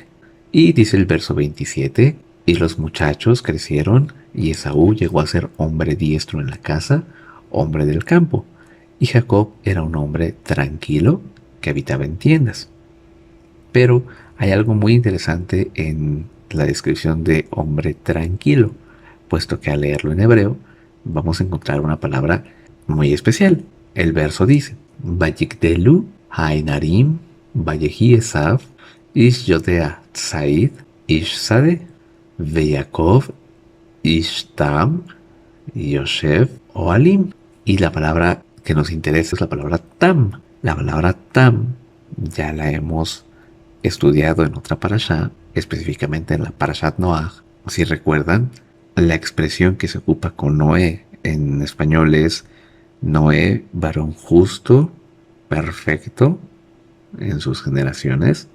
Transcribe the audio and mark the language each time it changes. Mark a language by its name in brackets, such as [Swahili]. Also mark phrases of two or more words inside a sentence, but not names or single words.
[Spanish] Y dice el verso 27, y los muchachos crecieron, y Esaú llegó a ser hombre diestro en la casa, hombre del campo, y Jacob era un hombre tranquilo que habitaba en tiendas. Pero hay algo muy interesante en la descripción de hombre tranquilo, puesto que al leerlo en hebreo vamos a encontrar una palabra muy especial. El verso dice, [Hebrew] ויגדלו הנערים ויהי עשו איש ידע ציד איש שדה ויעקב איש תם ישב אהלים. [Spanish] Y la palabra que nos interesa es la palabra tam. La palabra tam ya la hemos estudiado en otra parashá, específicamente en la Parashat Noah. Si recuerdan, la expresión que se ocupa con Noé en español es Noé, varón justo, perfecto en sus generaciones.